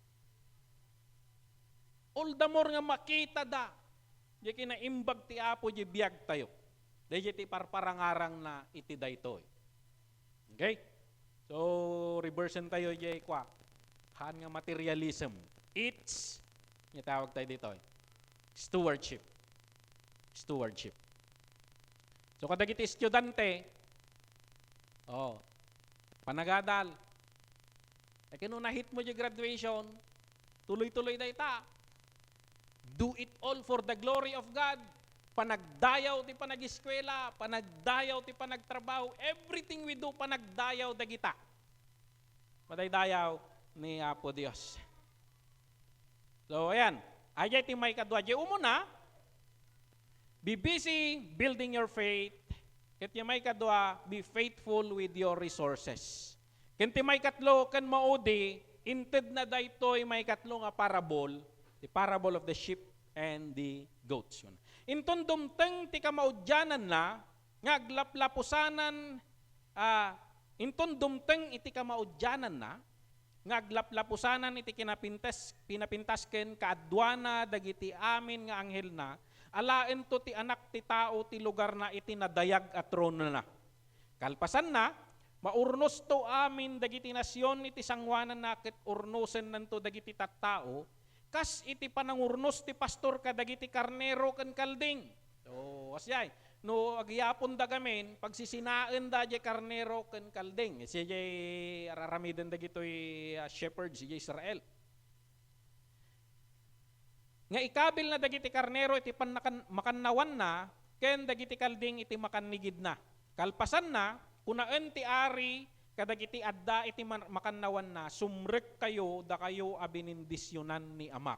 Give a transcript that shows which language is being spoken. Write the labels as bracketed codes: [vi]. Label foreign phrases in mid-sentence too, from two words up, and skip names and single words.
[en] All the more [ilo] nga makita da. Di kinaimbag ti apo di biyag tayo. Di ti parparangarang na iti daytoy. Okay? So, reversion tayo di kwa. Han nga materialism. [tl] It's yung tawag tayo dito. [ilo] Stewardship. Stewardship. So, kadagiti estudyante, panagadal. [tl] E kino na-hit mo yung graduation, tuloy-tuloy na ita. [en] Do it all for the glory of God. [ilo] Panagdayaw ti panag-eskwela, panagdayaw ti panagtrabaho, [en] everything we do, [ilo] panagdayaw dagita. Padaydayaw ni Apo Dios. So, ayan. Ajay ti may kadwa. Di umuna, [en] be busy building your faith. [ilo] Ket ti may kadwa, [en] be faithful with your resources. [ilo] Ken ti may katlo, ken maudi, inted na daytoy may katlo nga parable, [en] the parable of the sheep and the goats. [ilo] Yun. Inton dumteng ti kamaudyanan na, nga aglaplapusanan, inton dumteng iti kamaudyanan na, nga aglaplapusanan iti pinapintasken kaadwana dagiti amin nga anghel na, alaen to ti anak ti tao ti lugar na iti nadayag at trono na. Kalpasan na, maurnos to amin dagiti nasyon iti sangwanan na ket urnosen nanto dagiti tattao, kas iti panangurnos ti pastor kadagiti karnero ken kalding. So, asyay, no agyapon da gamin, pagsisinaen da di karnero ken kalding. Siya di araramiden dagitoy shepherd, siya Israel. Nga ikabil na dagiti karnero iti makannawan na, ken dagiti kalding iti makannigid na. Kalpasan na, kunaen ti ari, kadagiti adda iti makannawan na, sumrek kayo da kayo abinindisyonan ni Ama.